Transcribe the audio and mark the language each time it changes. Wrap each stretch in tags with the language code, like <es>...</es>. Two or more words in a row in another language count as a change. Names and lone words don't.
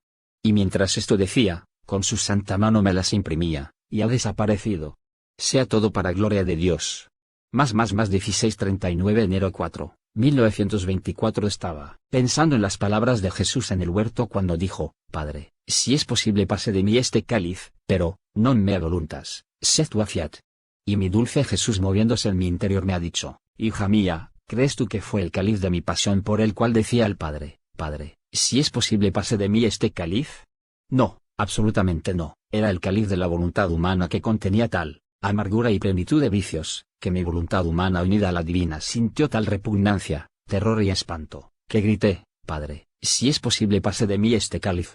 <es>Y mientras esto decía, con su santa mano me las imprimía, y ha desaparecido. Sea todo para gloria de Dios. Más 1639 enero 4, 1924 estaba pensando en las palabras de Jesús en el huerto cuando dijo, Padre, si es posible pase de mí este cáliz, pero,</es> <la>non mea voluntas, sed tua fiat.</la> <es>Y mi dulce Jesús moviéndose en mi interior me ha dicho, hija mía, ¿crees tú que fue el cáliz de mi pasión por el cual decía al Padre, Padre, si es posible pase de mí este cáliz? No, absolutamente no, era el cáliz de la voluntad humana que contenía tal amargura y plenitud de vicios, que mi voluntad humana unida a la divina sintió tal repugnancia, terror y espanto, que grité, Padre, si es posible pase de mí este cáliz.</es>